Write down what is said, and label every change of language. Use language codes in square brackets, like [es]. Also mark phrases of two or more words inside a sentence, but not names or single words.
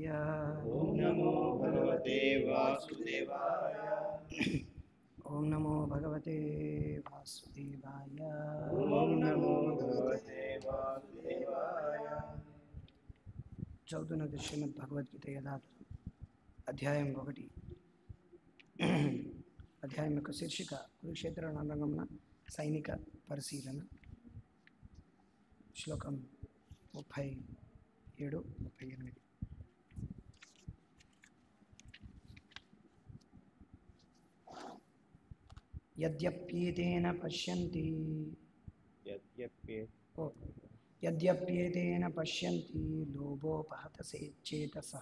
[sa] ओम नमो भगवते वासुदेवाय। ओम नमो भगवते वासुदेवाय। ओम नमो भगवते वासुदेवाय। [te] चौदह శ్రీమద్ భగవద్గీత యథాతథం అధ్యాయం 1 అధ్యాయం యొక్క శీర్షిక కురుక్షేత్ర రణరంగమున సైనిక పరిశీలన. శ్లోకం 37, 38. [sa] యద్యప్యేతేన పశ్యంతి యద్యప్యేతేన పశ్యంతి లోభోపహతసేచ్చేతసః